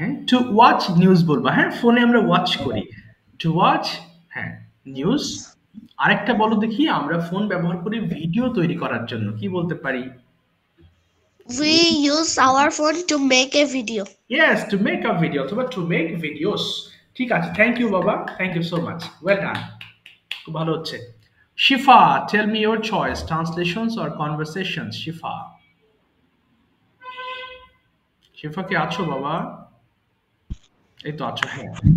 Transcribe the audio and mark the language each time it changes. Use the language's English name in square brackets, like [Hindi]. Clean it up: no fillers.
[English] To watch news [Bangla] বলবা, হ্যাঁ ফোনে আমরা ওয়াচ করি। [English] To watch, হ্যাঁ, news. [Bangla] আরেকটা বলো দেখি, আমরা ফোন ব্যবহার করি ভিডিও তৈরি করার জন্য, কি বলতে পারি? [English] We use our phone to make a video. Yes, to make a video অথবা to make videos। ঠিক আছে, thank you বাবা, thank you so much, well done, [Bangla] খুব ভালো হচ্ছে। [English] Shifa, tell me your choice, translations or conversations. [Bangla] শিফা, শিফা কি আছো বাবা? এই তো আছো, হ্যাঁ।